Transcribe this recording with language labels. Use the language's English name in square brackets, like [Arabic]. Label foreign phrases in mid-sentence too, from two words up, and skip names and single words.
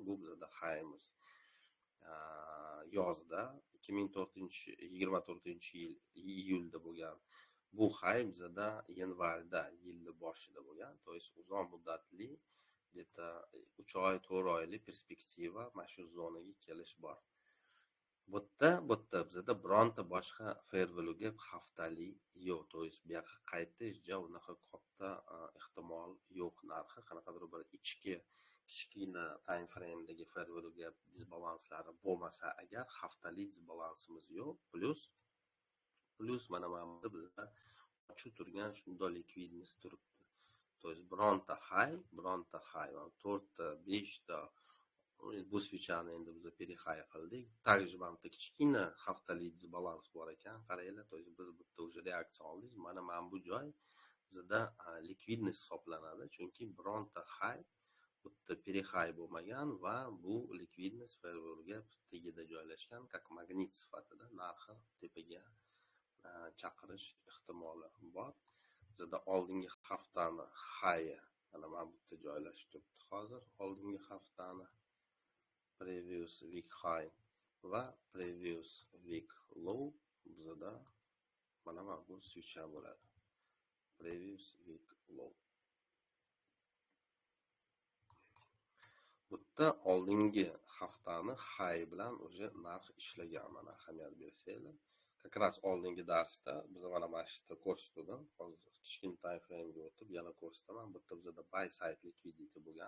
[Uzbek] Bu bizda high'imiz yozda 2024-yil iyulda bo'lgan. Bu high bizda yanvarda yilni boshida bo'lgan. [Russian] то есть [Uzbek] uzoq muddatli где-то 3 oy, 4 oylik perspektiva mana shu zonaga kelish bor. Bu yerda bizda bironta boshqa [English] fair value gap [Uzbek] haftalik yo'q. [Russian] то есть [Uzbek] bu yoqqa qaytish unaqa katta ehtimol yo'q narxi. Qanaqadir bir ichki kichkina [English] time frame'dagi fair value gap [Uzbek] disbalanslari bo'lmasa agar haftalik disbalansimiz yo'q. Plus mana bu bizda shu turgan shunday likvidnost turibdi. [Russian] то есть [Uzbek] bironta high, 4 ta, 5 ta bu switchani endi biz pre-high qildik. Также mana bu kichkina haftalik disbalans bor ekan. Qaranglar, [Russian] то есть [Uzbek] biz bu yerda уже reaksiya oldik. Mana bu joy bizda likvidnost hisoblanadi, chunki bironta high bu yerda pre-high bo'lmagan va bu likvidnost [English] fair value gap [Uzbek] tagida joylashgan, как magnit sifatida narxi tepaga chaqirish ehtimoli bor. Bizda oldingi haftani high mana bu yerda joylashib turibdi hozir. Oldingi haftani [English] previous week high [Uzbek] va [English] previous week low [Uzbek] bizada mana bu switcher bo'ladi. [English] Previous week low. [Uzbek] Bu yerda oldingi haftani high bilan уже narx ishlagan, mana ahamiyat bersanglar. [Russian] Как раз [Uzbek] oldingi darsda biz mana shu yerda ko'rsatdim. Hozir kichkina [English] time frame [Uzbek] ga o'tib yana ko'rsataman. Bu yerda bizda [English] buy side liquidity [Uzbek] bo'lgan.